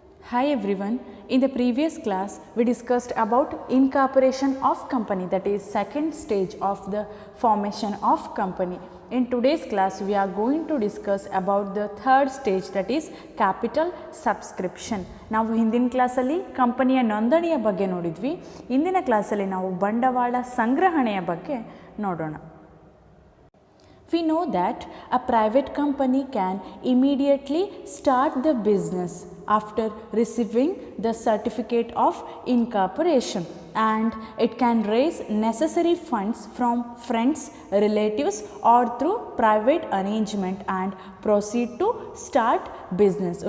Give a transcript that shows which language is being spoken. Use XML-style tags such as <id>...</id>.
<en>Hi everyone, in the previous class we discussed about incorporation of company, that is second stage of the formation of company. In today's class we are going to discuss about the third stage, that is capital subscription.</en> <kn>ನಾವು ಹಿಂದಿನ ಕ್ಲಾಸಲ್ಲಿ ಕಂಪನಿಯ ನೋಂದಣಿಯ ಬಗ್ಗೆ ನೋಡಿದ್ವಿ. ಇಂದಿನ ಕ್ಲಾಸಲ್ಲಿ ನಾವು ಬಂಡವಾಳ ಸಂಗ್ರಹಣೆಯ ಬಗ್ಗೆ ನೋಡೋಣ.</kn> <en>We know that a private company can immediately start the business after receiving the certificate of incorporation, and it can raise necessary funds from friends, relatives or through private arrangement and proceed to start business.</en>